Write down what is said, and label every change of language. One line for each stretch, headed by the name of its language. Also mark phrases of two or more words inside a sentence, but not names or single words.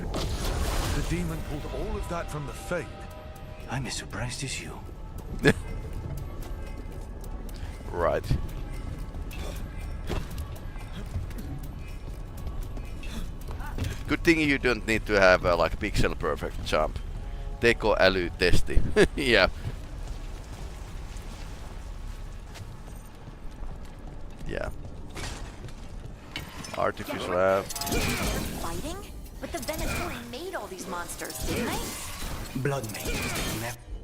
English: The demon pulled all of that from the Fade. I'm as surprised as you. Right. Good thing you don't need to have like pixel perfect jump.
Finnish: Teko äly testi.
English: Yeah. Yeah. Artificial Fighting? But the Venatori made all these monsters, didn't they? Blood mages, didn't they?